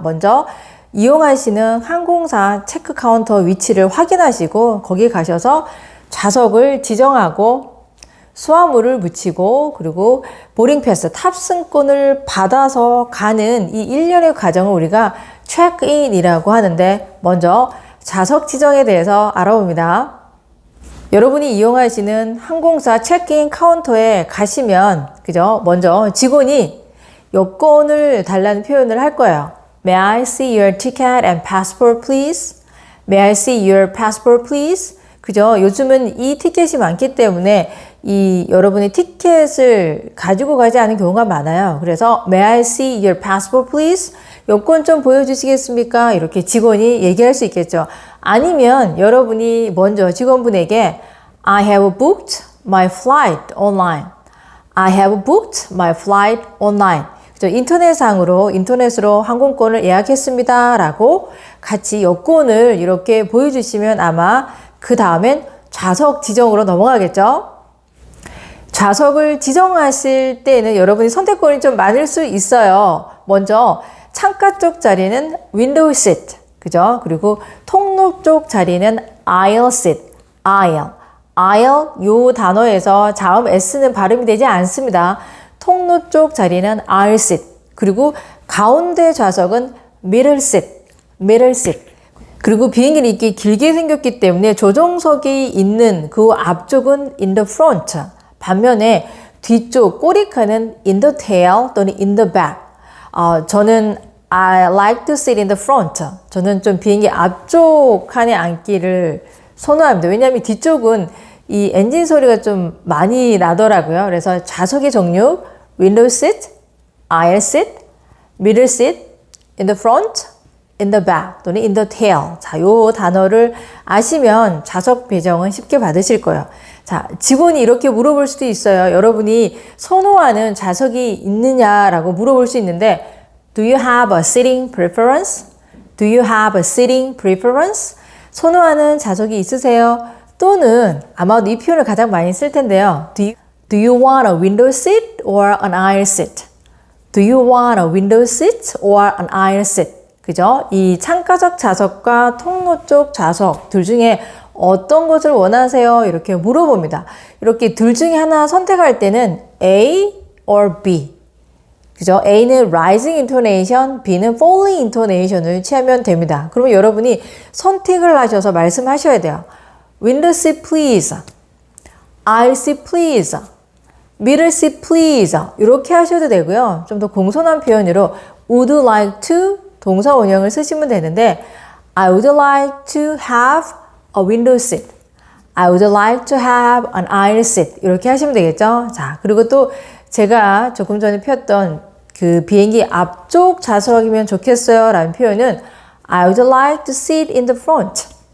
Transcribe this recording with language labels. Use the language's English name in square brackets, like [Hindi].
[Korean] 먼저 이용하시는 항공사 체크 카운터 위치를 확인하시고 거기 가셔서 좌석을 지정하고 수화물을 묻히고 그리고 보딩 패스 탑승권을 받아서 가는 이 일련의 과정을 우리가 체크인이라고 하는데, 먼저 좌석 지정에 대해서 알아봅니다. 여러분이 이용하시는 항공사 체크인 카운터에 가시면 먼저 직원이 여권을 달라는 표현을 할 거예요. [English] May I see your ticket and passport, please? May I see your passport, please? [Korean] 요즘은 이 티켓이 많기 때문에 여러분이 티켓을 가지고 가지 않은 경우가 많아요. 그래서 [English] May I see your passport, please? [Korean] 여권 좀 보여주시겠습니까? 이렇게 직원이 얘기할 수 있겠죠. 아니면 여러분이 먼저 직원분에게 [English] I have booked my flight online. I have booked my flight online. [Korean] 인터넷으로 항공권을 예약했습니다 라고 같이 여권을 이렇게 보여주시면 아마 그 다음엔 좌석 지정으로 넘어가겠죠. 좌석을 지정하실 때는 여러분이 선택권이 좀 많을 수 있어요. 먼저 창가 쪽 자리는 [English] window seat, [Korean] 그리고 통로 쪽 자리는 [English] aisle seat, aisle [Korean] 요 단어에서 자음 S는 발음이 되지 않습니다. 통로 쪽 자리는 [English] aisle seat, [Korean] 그리고 가운데 좌석은 [English] middle seat. [Korean] 그리고 비행기는 이렇게 길게 생겼기 때문에 조종석이 있는 그 앞쪽은 [English] in the front, [Korean] 반면에 뒤쪽 꼬리칸은 [English] in the tail [Korean] 또는 [English] in the back. [Korean] 저는 [English] I like to sit in the front. [Korean] 저는 좀 비행기 앞쪽 칸에 앉기를 선호합니다. 왜냐하면 뒤쪽은 이 엔진 소리가 좀 많이 나더라고요. 그래서 좌석의 종류 [English] window seat, aisle seat, middle seat, in the front, in the back [Korean] 또는 [English] in the tail. [Korean] 자, 요 단어를 아시면 좌석 배정은 쉽게 받으실 거예요. 자, 직원이 이렇게 물어볼 수도 있어요. 여러분이 선호하는 좌석이 있느냐라고 물어볼 수 있는데 [English] Do you have a sitting preference? Do you have a sitting preference? [Korean] 선호하는 좌석이 있으세요? 또는 아마도 이 표현을 가장 많이 쓸 텐데요. [English] Do you want a window seat or an aisle seat? Do you want a window seat or an aisle seat? [Korean] 이 창가적 좌석과 통로 쪽 좌석 둘 중에 어떤 것을 원하세요? 이렇게 물어봅니다. 이렇게 둘 중에 하나 선택할 때는 A or B. A는 [English] rising intonation, [Korean] B는 [English] falling intonation을 [Korean] 취하면 됩니다. 그러면 여러분이 선택을 하셔서 말씀하셔야 돼요. [English] Window seat please. Aisle seat please. Middle seat please. [Korean] 이렇게 하셔도 되고요. 좀 더 공손한 표현으로 [English] would like to [Korean] 동사 원형을 쓰시면 되는데 [English] I would like to have a window seat. I would like to have an aisle seat. [Korean] 이렇게 하시면 되겠죠. 자, 그리고 또 제가 조금 전에 폈던 그 비행기 앞쪽 좌석이면 좋겠어요 라는 표현은 [English] I would like to sit in the front.